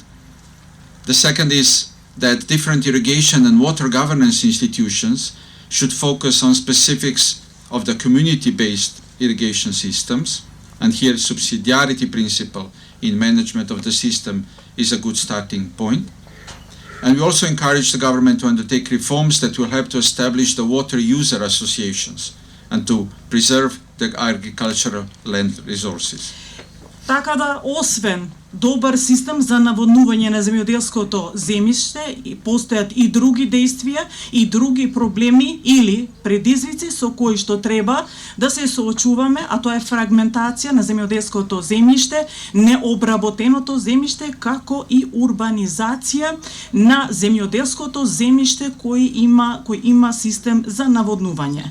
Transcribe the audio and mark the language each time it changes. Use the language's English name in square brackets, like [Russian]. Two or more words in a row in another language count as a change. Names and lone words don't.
[English] The second is that different irrigation and water governance institutions should focus on specifics of the community-based irrigation systems, and here subsidiarity principle in management of the system is a good starting point. And we also encourage the government to undertake reforms that will help to establish the water user associations and to preserve the agricultural land resources. [Macedonian] Така да, освен добар систем за наводнување на земјоделското земјиште, постојат и други действија и други проблеми или предизвици со кои што треба да се соочуваме, а тоа е фрагментација на земјоделското земјиште, необработеното земјиште, како и урбанизација на земјоделското земјиште кој има систем за наводнување.